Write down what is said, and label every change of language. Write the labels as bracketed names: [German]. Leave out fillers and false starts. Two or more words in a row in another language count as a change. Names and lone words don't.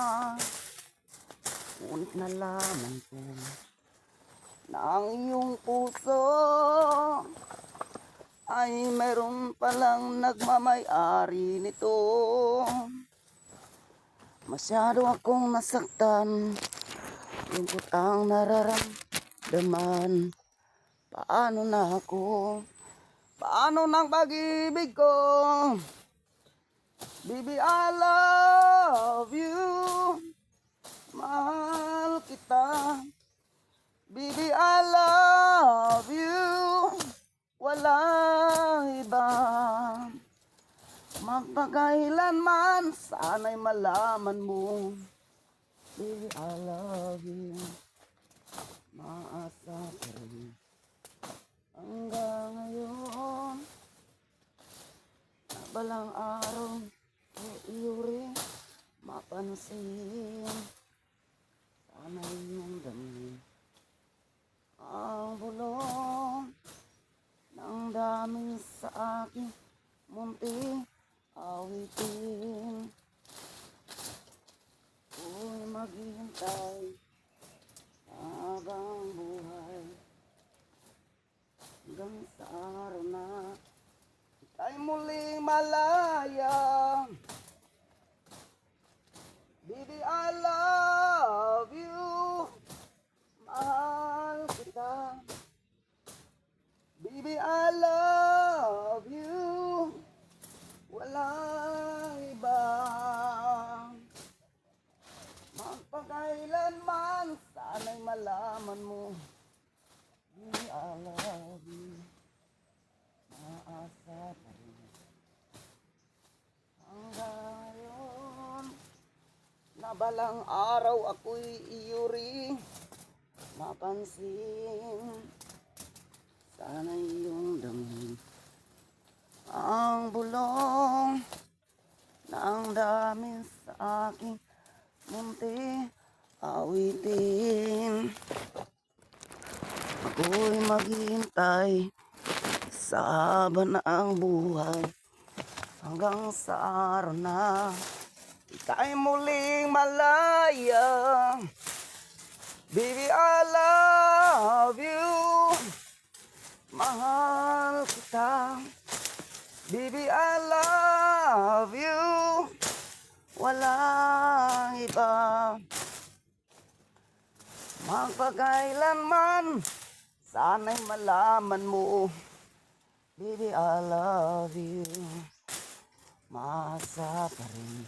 [Filipino] Ngunit nalaman ko na ang iyong puso ay meron palang nagmamay-ari nito. Masyado akong nasaktan, lungkot ang nararamdaman. Paano na ako? Paano ng pag-ibig ko? [English] Baby, I love you. [Filipino] Mahal kita. [English] Baby, I love you. [Filipino] Walang iba. Magpakailanman, sana'y malaman mo. [English] Baby, I love you. [Filipino] Maasa ka rin. Hanggang ngayon, balang araw, iyo rin mapansin. Sana'y iyong dami ang bulong ng dami sa aking munti awitin. Kung maghihintay habang buhay, hanggang sa araw na ika'y muling malaya. [English] Baby, I love you. [Filipino] Mahal kita. [English] Baby, I love you. [Filipino] Walang iba. Magpakailanman, sana'y malaman mo. [English] Baby, I love you. [Filipino] Maasa pa rin. Hanggang ngayon, na balang araw ako'y iyo rin mapansin. Sana iyong damhin ang bulong ng dami sa aking munti awitin. Ako'y maghihintay sa haba ng buhay, hanggang sa araw na ika'y muling malaya. [English] Baby, I love you. [Filipino] Mahal kita. [English] Baby, I love you. [Filipino] Walang iba. Magpakailanman, sana'y malaman mo. [English] Baby, I love you. [Filipino] Maasa pa rin.